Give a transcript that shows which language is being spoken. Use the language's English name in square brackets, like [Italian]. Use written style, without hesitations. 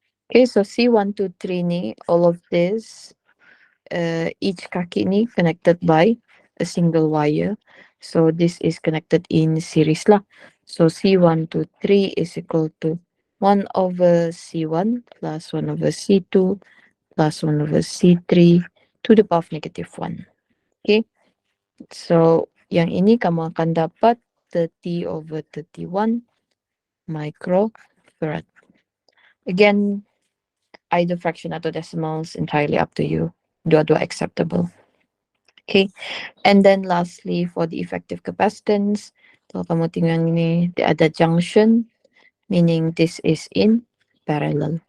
[English] Okay, so C1, 2, 3 ni, all of this, each [Malay] kaki ni [English] connected by a single wire. So this is connected in series lah. So C1 to 3 is equal to 1 over C1 plus 1 over C2 plus 1 over C3 to the power of negative 1. Okay. [Malay] So yang ini kamu akan dapat 30 over 31 microfarad. [English] Again, either fraction atau decimals, entirely up to you. [Malay] Dua-dua [English] acceptable. Okay. And then lastly, for the effective capacitance, [Malay] kalau kamu tinggal ini, dia ada [English] junction, meaning this is in parallel.